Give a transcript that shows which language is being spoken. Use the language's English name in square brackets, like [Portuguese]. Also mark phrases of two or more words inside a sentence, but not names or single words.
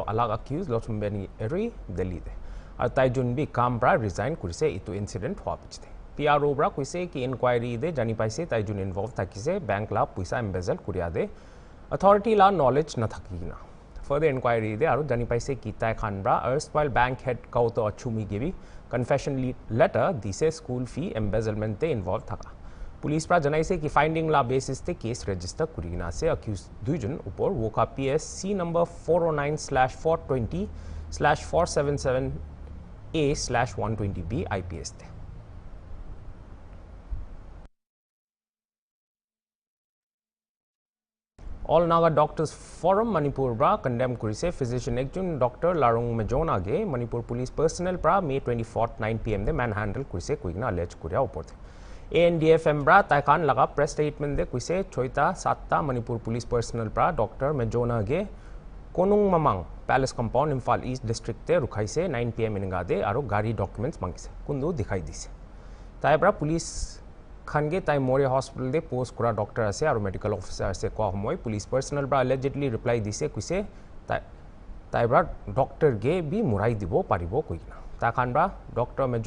[Naga Pidgin] alag accused lochumbeni eri delhi de ar tai jun bi kam bra resign kurise itu incident hwa pichte PRO bra kuise ki inquiry de jani paise tai jun involved thakise bank la puisa embezzle kuria de authority la knowledge na thakina further inquiry de aro jani paise ki tai khan bra [English] erstwhile bank head [Naga Pidgin] kauto achumi gibi [English] confession letter [Naga Pidgin] dise [English] school fee embezzlement [Naga Pidgin] de involved thaka पुलिस प्रा जनाइसे कि फाइंडिंग ला बेसिस ते [English] case register [Naga Pidgin] कुरिना से अक्यूज दुइजन ऊपर वोका [English] PS C number [Naga Pidgin] 409/420/477A/120B IPS थे All Naga Doctors Forum Manipur bra condemn kurise physician ekjun Dr. Larung Majona ge Manipur [English] police personnel [Naga Pidgin] pra May 24th 9 PM de manhandle kurise kuigna allege kuria upor the ANDFM bra taikan laga [English] press statement [Naga Pidgin] de kuise choita satta Manipur [English] police personnel [Naga Pidgin] bra Dr. Majona ge Konung Mamang Palace Compound Imphal East District te rukhaise 9 PM inga de aro gari documents mangise kundu dikhai dise tai bra police khange tai Moria Hospital de post kura doctor ase aro [English] medical officer [Naga Pidgin] ase ko homoi [English] police personnel [Naga Pidgin] bra [English] allegedly reply [Naga Pidgin] dise kuise tai bra doctor ge bi murai dibo paribo koina ta khan bra Dr.